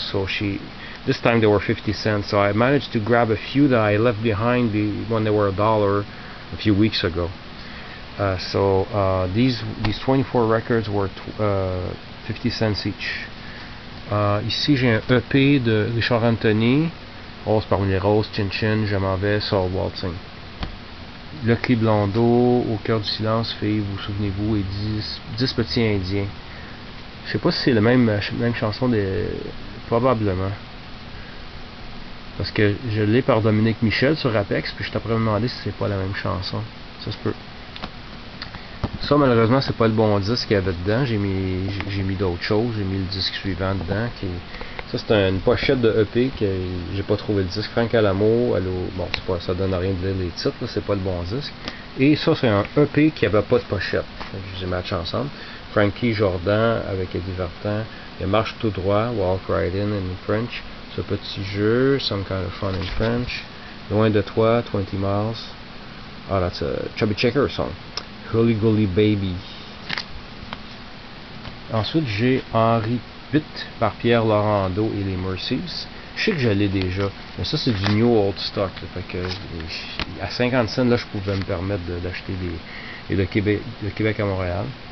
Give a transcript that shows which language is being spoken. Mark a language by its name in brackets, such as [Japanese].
[English] So this time they were 50 cents. So I managed to grab a few that I left behind when they were $1 a few weeks ago. So these 24 records were 50 cents each. [French] Ici j'ai un EP de Richard Anthony, Rose parmi les roses, Chin Chin, Je m'en vais, Soul Waltzing. Lucky Blondeau, Au cœur du silence, Flea, vous souvenez-vous, et 10 petits indiens. Je sais pas si c'est la même chanson, probablement. Parce que je l'ai par Dominique Michel sur Apex, puis je t'apprends à me demander si c'est pas la même chanson. Ça se peut. Ça, malheureusement, c'est pas le bon disque qu'il y avait dedans. J'ai mis d'autres choses. J'ai mis le disque suivant dedans. Ça, c'est une pochette de EP que j'ai pas trouvé le disque. Frank Alamo, bon, ça donne rien de lire les titres, c'est pas le bon disque. Et ça, c'est un EP qui avait pas de pochette. Je les ai matchés ensemble. Frankie Jordan avec Eddie Vartan. Il marche tout droit. Walk Right [English] In French. [French] Ce petit jeu. Some Kind of Fun [English] in French. [French] Loin de toi, 20 Miles. [English] Ah, that's a Chubby Checker song. Holy Golly Baby. [French] Ensuite, j'ai Henri VIII par Pierre Laurando et les Mercies. Je sais que je l'ai déjà, mais ça c'est du New Old Stock. Là, fait que à 50 cents, là, je pouvais me permettre d'acheter de Québec à Montréal.